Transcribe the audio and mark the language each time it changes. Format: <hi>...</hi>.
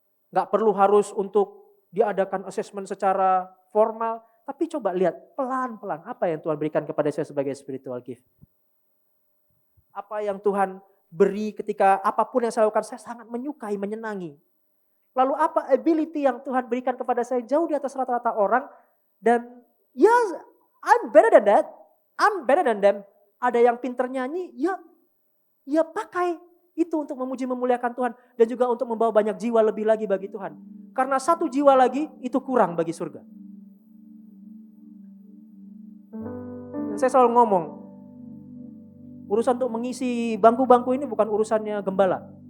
<id>Gak perlu harus untuk diadakan assessment secara formal, tapi coba lihat pelan-pelan apa yang Tuhan berikan kepada saya sebagai spiritual gift. Apa yang Tuhan beri ketika apapun yang saya lakukan, saya sangat menyukai, menyenangi. Lalu apa ability yang Tuhan berikan kepada saya jauh di atas rata-rata orang. Dan ya,</id> <en>I'm better than that. I'm better than them.</en> <id>Ada yang pinter nyanyi, ya pakai itu untuk memuji memuliakan Tuhan. Dan juga untuk membawa banyak jiwa lebih lagi bagi Tuhan. Karena satu jiwa lagi itu kurang bagi surga. Dan saya selalu ngomong, urusan untuk mengisi bangku-bangku ini bukan urusannya gembala.</id>